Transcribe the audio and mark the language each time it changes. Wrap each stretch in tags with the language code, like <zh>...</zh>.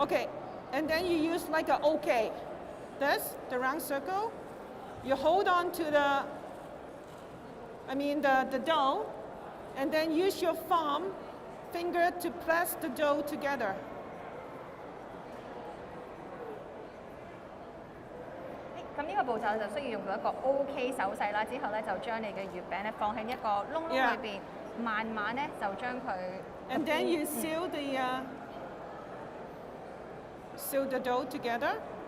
<en>Okay, and then you use like a OK. This, the round circle. You hold on to the dough, and then use your finger to press the dough together.</en> <yue>咁呢個步驟就需要用到一個 OK 手勢啦，之後咧就將你嘅月餅咧放喺一個窿裏邊，慢慢咧就將佢。</yue> <en>And then you seal the dough together.</en>